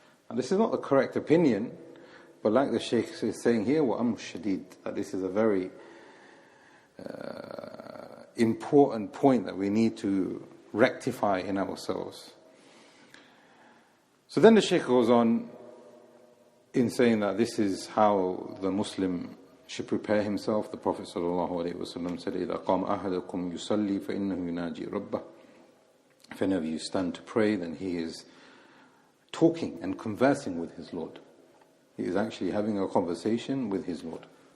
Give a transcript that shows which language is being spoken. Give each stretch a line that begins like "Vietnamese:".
English: And this is not the correct opinion, but like the Shaykh is saying here,
Arabic: وَأَمْرُ الشَّدِيدِ,
English: that this is a very important point that we need to rectify in ourselves. So then the Shaykh goes on in saying that this is how the Muslim should prepare himself. The Prophet ﷺ said,
Arabic: إِذَا قَامَ أَحَدُكُمْ يُصَلِّي فَإِنَّهُ يُنَاجِي رَبَّهُ.
English: If any of you stand to pray, then he is talking and conversing with his Lord. He is actually having a conversation with his Lord.